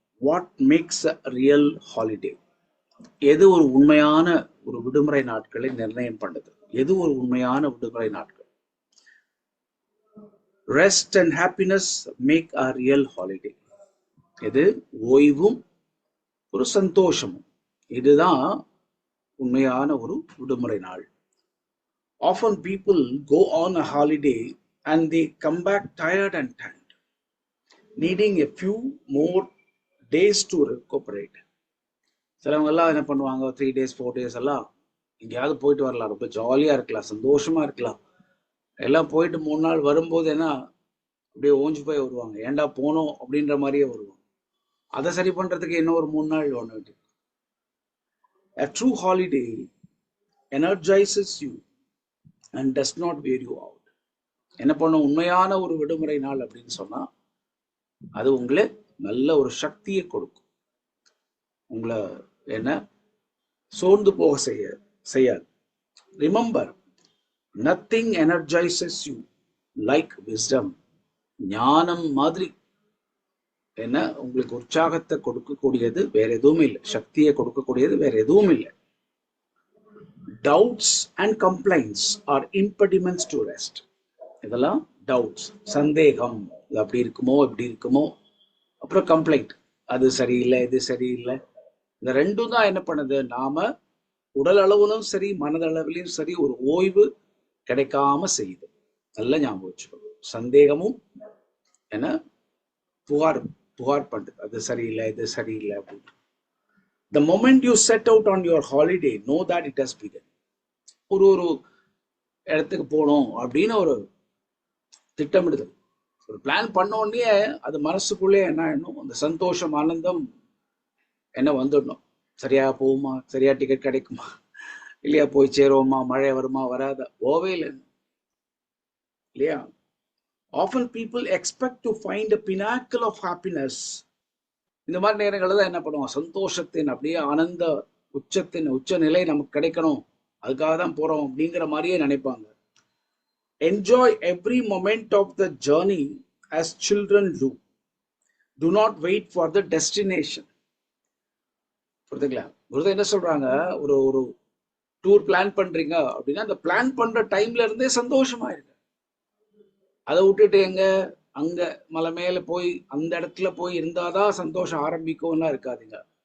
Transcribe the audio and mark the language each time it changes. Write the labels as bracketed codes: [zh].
[en] What makes a real holiday? [ta] எது ஒரு உண்மையான ஒரு விடுமுறை நாட்களை நிர்ணயம் பண்ணுது? எது ஒரு உண்மையான விடுமுறை நாட்கள்? [en] Rest and happiness make a real holiday. [ta] எது ஓய்வும் ஒரு சந்தோஷமும், இதுதான் உண்மையான ஒரு விடுமுறை நாள். [en] Often people go on a holiday and they come back tired and tanned, needing a few more days to recuperate. [ta] சிலவங்க எல்லாம் என்ன பண்ணுவாங்க, [en] 3 days 4 days [ta] எல்லாம் எங்கேயாவது போயிட்டு வரலாம், ரொம்ப ஜாலியா இருக்கலாம், சந்தோஷமா இருக்கலாம். எல்லாம் போயிட்டு 3 நாள் வரும்போது என்ன அப்படியே ஓஞ்சு போய் வருவாங்க, ஏன்டா போனோம் அப்படின்ற மாதிரியே வருவாங்க. அதை சரி பண்றதுக்கு இன்னும் ஒரு 3 நாள் ஒன்று வேண்டியது. [en] A true holiday energizes you and does not wear you out. [ta] என்ன பண்ணும், உண்மையான ஒரு விடுமுறை நாள் அப்படின்னு சொன்னா அது உங்களை நல்ல ஒரு சக்தியை கொடுக்கும், உங்களை என்ன சோர்ந்து போக செய்யாது. [en] Remember, nothing energises you like wisdom. [ta] ஞானம் மாதிரி என்ன உங்களுக்கு உற்சாகத்தை கொடுக்கக்கூடியது வேற எதுவும் இல்லை, சக்தியை கொடுக்கக்கூடியது வேற எதுவும் இல்லை. [en] Doubts and complaints are impediments to rest. [ta] இதெல்லாம் டவுட்ஸ், சந்தேகம், இது அப்படி இருக்குமோ இப்படி இருக்குமோ, அப்புறம் கம்ப்ளைண்ட், அது சரியில்லை இது சரியில்லை. இந்த ரெண்டும் தான் என்ன பண்ணுது, நாம உடல் அளவிலும் சரி மனதளவிலும் சரி ஒரு ஓய்வு கிடைக்காம செய்யுது. நல்ல ஞாபகம் வச்சுக்கணும். சந்தேகமும் என்ன புகார் பண்ணுது, அது சரியில்லை இது சரியில்லை அப்படின்னு. [en] The moment you set out on your holiday, know that it has begun. [ta] ஒரு இடத்துக்கு போகணும் அப்படின்னு ஒரு திட்டமிடுதல், ஒரு பிளான் பண்ண உடனே அது மனசுக்குள்ளே என்ன ஆயிடணும், அந்த சந்தோஷம் ஆனந்தம் என்ன வந்துடணும். சரியா போகுமா, சரியா டிக்கெட் கிடைக்குமா, இல்லையா போய் சேருவோமா, மழை வருமா வராத, போவே இல்லை இல்லையா. [en] Often people expect to find a pinnacle of happiness. [ta] இந்த மாதிரி நேரங்களில் தான் என்ன பண்ணுவோம், சந்தோஷத்தின் அப்படியே ஆனந்த உச்ச நிலை நமக்கு கிடைக்கணும், அதுக்காக தான் போறோம் அப்படிங்கிற மாதிரியே நினைப்பாங்க. [en] Enjoy every moment of the journey as children do. Do not wait for the destination. [ta] புரியுதுங்களா? குருதேவ் என்ன சொல்றாங்க, ஒரு டூர் பிளான் பண்றீங்க அப்படின்னா அந்த பிளான் பண்ற டைம்ல இருந்தே சந்தோஷமா இருக்கு. அதை விட்டுட்டு எங்க அங்க மலை மேல போய் அந்த இடத்துல போய் இருந்தாதான் சந்தோஷம் ஆரம்பிக்கும்னா இருக்காதுங்க.